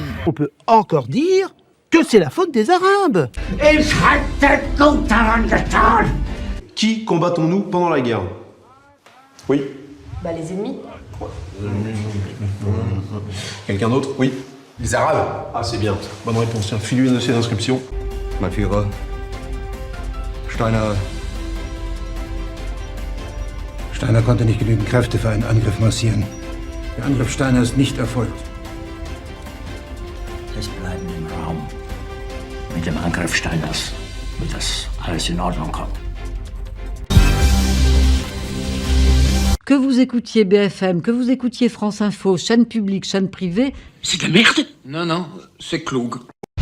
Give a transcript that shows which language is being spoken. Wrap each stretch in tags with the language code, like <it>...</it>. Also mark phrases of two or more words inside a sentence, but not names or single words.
<fr>On peut encore dire que c'est la faute des Arabes. Qui combattons-nous pendant la guerre? Oui. Bah les ennemis. Quelqu'un d'autre? Oui. Les Arabes. Ah, c'est bien. Bonne réponse. Tiens, file-lui un dossier d'inscription.</fr> <de>Mein Führer. Steiner konnte nicht genügend Kräfte für einen Angriff massieren. Der Angriff Steiner ist nicht erfolgt. Es bleiben im Raum. Mit dem Angriff Steiners wird das alles in Ordnung kommen.</de> <fr>Que vous écoutiez BFM, que vous écoutiez France Info, chaîne publique, chaîne privée... C'est de la merde. Non, non, c'est Klug.</fr>